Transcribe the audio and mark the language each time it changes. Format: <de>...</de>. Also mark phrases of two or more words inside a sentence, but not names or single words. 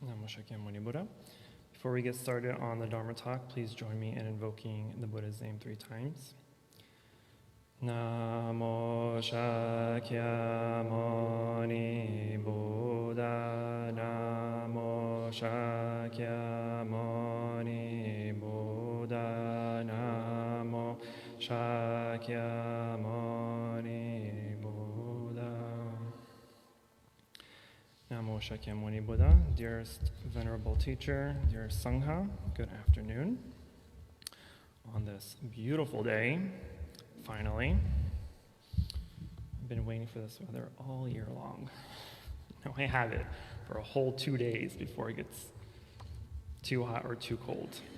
<en>Shakyamuni Buddha. Before we get started on the Dharma talk, please join me in invoking the Buddha's name 3 times. Namo Shakyamuni Buddha. Namo Shakyamuni Buddha. Namo Shakyamuni Buddha. Namo Shakyamuni Buddha. Dearest Venerable Teacher, dear Sangha, good afternoon. On this beautiful day, finally, I've been waiting for this weather all year long. Now I have it for a whole 2 days before it gets too hot or too cold.</en>